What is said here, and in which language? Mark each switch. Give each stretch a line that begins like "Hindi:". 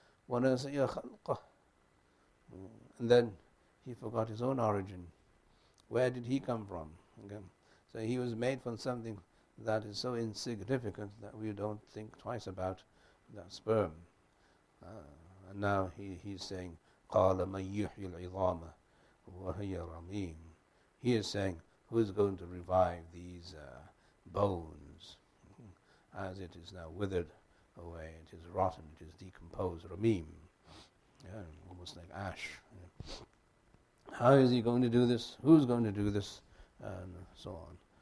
Arabic: وَنَسِيَ خَلْقَهُ.
English: And then he forgot his own origin. Where did he come from? Okay. So he was made from something that is so insignificant that we don't think twice about that sperm. And now he's saying,
Arabic: قَالَ مَنْ يُحْيِي الْعِظَامَ وَهِيَ رَمِيمٌ.
English: He is saying, who is going to revive these bones as it is now withered away, it is rotten, it is decomposed, ramim, almost like ash. How is he going to do this? Who's going to do this? And so on.